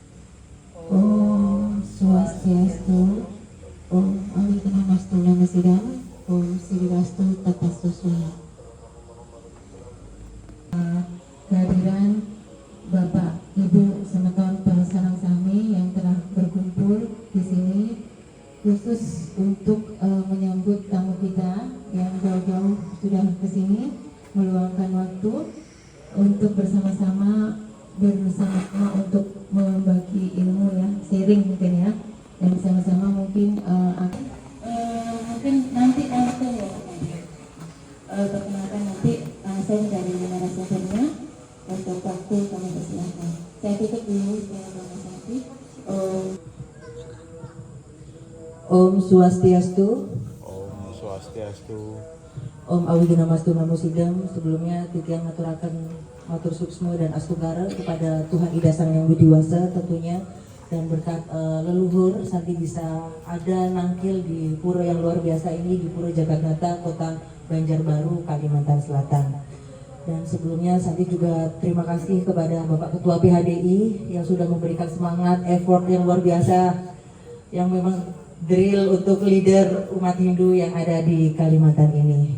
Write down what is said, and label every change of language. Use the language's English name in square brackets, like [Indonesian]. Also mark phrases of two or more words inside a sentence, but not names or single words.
[Sanskrit] Om Swastiastu, Om Awitanastu Namasidam, Om Sriwastu Tatastuswaya. [Indonesian] Kehadiran Bapak, Ibu, semeton pengusaha kami yang telah berkumpul di sini khusus untuk menyambut tamu kita yang jauh-jauh sudah ke sini meluangkan waktu untuk bersama-sama untuk membagi ilmu ya, sharing mungkin ya, dan bersama-sama mungkin mungkin nanti langsung ya perkenalkan nanti langsung dari narasumbernya. Untuk waktu kami persilahkan. Saya tutup dulu nanti. [Sanskrit] Om Swastiastu. Om Swastiastu. Om Awidinamastu Namusidam. [Indonesian] Sebelumnya [Balinese] titiang aturakan matur suksmo [Indonesian] dan astungkara kepada Tuhan Ida Sang Yang Widiwasa tentunya, dan berkat leluhur Santi bisa ada nangkil di pura yang luar biasa ini, di Pura Jagatnata, Kota Banjarbaru, Kalimantan Selatan. Dan sebelumnya Santi juga terima kasih kepada Bapak Ketua PHDI yang sudah memberikan semangat, effort yang luar biasa, yang memang drill untuk leader umat Hindu yang ada di Kalimantan ini.